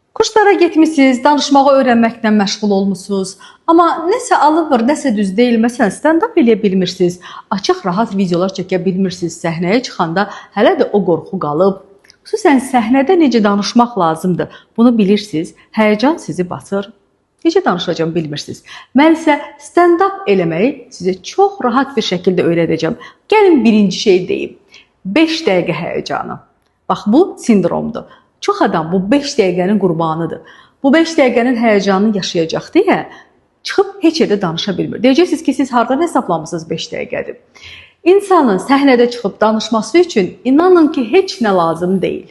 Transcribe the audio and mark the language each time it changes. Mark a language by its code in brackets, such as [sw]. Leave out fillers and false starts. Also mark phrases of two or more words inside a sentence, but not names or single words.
[az] Kurslara getmişsiniz, danışmağı öyrənməklə məşğul olmusunuz. Amma nəsə alınmır, nəsə düz deyil. Məsələn, stand-up eləyə bilmirsiniz, açıq, rahat videolar çəkə bilmirsiniz. Səhnəyə çıxanda hələ də o qorxu qalıb. Xüsusən səhnədə necə danışmaq lazımdır, bunu bilirsiniz. Həyəcan sizi basır. Necə danışacağım bilmirsiniz. Mən isə stand-up eləməyi sizə çox rahat bir şəkildə öyrədəcəm. Gəlin birinci şey deyim. 5 dəqiqə həyəcanı. Bax, bu sindromdur. Çox adam bu 5 dəqiqənin qurbanıdır. Bu 5 dəqiqənin həyəcanını yaşayacaq deyə çıxıb heç yerdə danışa bilmir. Deyəcəksiniz ki, siz hardan hesablamısınız 5 dəqiqədir. İnsanın səhnədə çıxıb danışması üçün inanın ki, heç nə lazım deyil.